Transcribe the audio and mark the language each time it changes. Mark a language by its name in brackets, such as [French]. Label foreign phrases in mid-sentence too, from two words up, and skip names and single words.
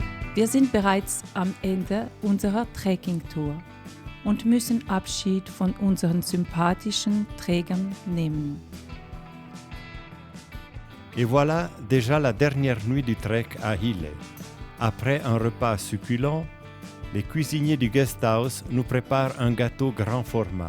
[German] Wir sind bereits am Ende unserer Trekkingtour und müssen Abschied von unseren sympathischen Trägern nehmen. [French] Et voilà déjà la dernière nuit du trek à Hille. Après un repas succulent, les cuisiniers du guesthouse nous préparent un gâteau grand format.